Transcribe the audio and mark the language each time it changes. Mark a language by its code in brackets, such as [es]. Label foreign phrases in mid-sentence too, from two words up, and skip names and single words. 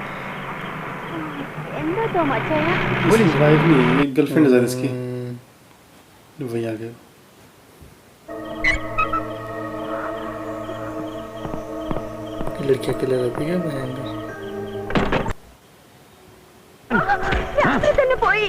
[ml] എന്താ തോമാച്ചായ [hi] इसकी वाइफ नहीं, ये गर्लफ्रेंड है शायद इसकी। वही आ गया। लड़की अकेले रहती है भयंकर. [ml] രാത്രി തന്നെ പോയി.